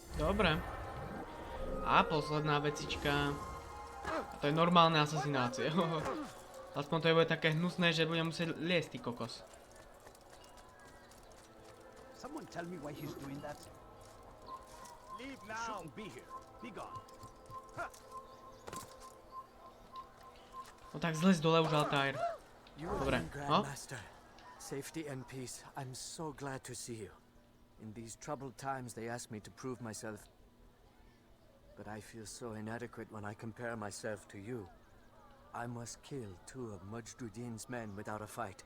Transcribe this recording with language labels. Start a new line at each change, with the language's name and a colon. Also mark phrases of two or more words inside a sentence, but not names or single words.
Slovak: Dobre. A posledná vecička. A to je normálne asasinácie. Aspoň to bude také hnusné, že budem musieť liesť, ty kokos.
English: Someone tell me why he's doing that? Leave now. Shouldn't be here. Be gone.
Slovak: No tak zles dole už Altair. Dobre, no?
English: Safety and peace. I'm so glad to see you. In these troubled times they asked me to prove myself. But I feel so inadequate when I compare myself to you. I must kill 2 of MAJD's men without a fight.